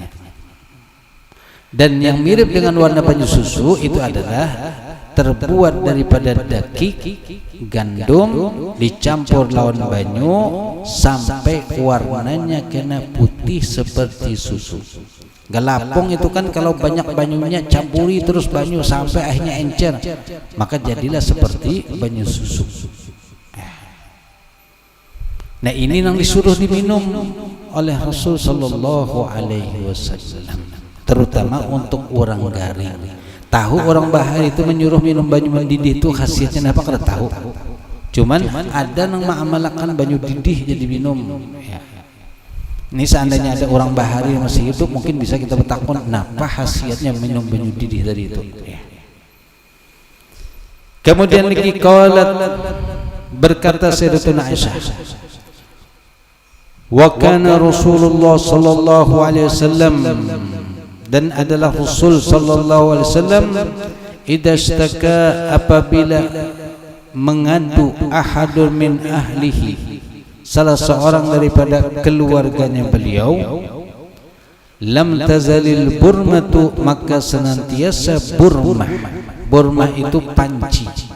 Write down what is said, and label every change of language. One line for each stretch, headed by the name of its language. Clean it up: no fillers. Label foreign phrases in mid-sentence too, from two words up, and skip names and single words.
Indonesian: Dan yang mirip dengan warna banyu susu itu adalah terbuat daripada daging gandum dicampur lawan banyu sampai warnanya kena putih seperti susu. Galapong itu kan kalau banyak banyunya campuri terus banyu sampai akhirnya encer, maka jadilah seperti banyu susu. Nah ini yang disuruh diminum oleh Rasul
Arabic: صلى الله عليه وسلم,
Indonesian: terutama untuk orang garing. Tahu orang Bahari itu menyuruh minum banyu mendidih itu khasiatnya apa kada tahu. Cuman ada yang mengamalkan banyu didih jadi minum. Ya. Ini seandainya ada orang Bahari yang masih hidup mungkin bisa kita bertakun kenapa khasiatnya minum banyu didih tadi itu. Ya. Kemudian lagi qalat berkata Sayyidatuna Aisyah,
Arabic: وكان رسول الله صلى الله عليه وسلم,
Indonesian: dan adalah Rasul
Arabic: صلى الله عليه وسلم إذا اشتكى
Indonesian: apabila mengadu
Arabic: أحد من أهله
Indonesian: salah seorang daripada keluarganya beliau,
Arabic: لم تزل البرمة
Indonesian: maka senantiasa burmah. Burmah itu panci.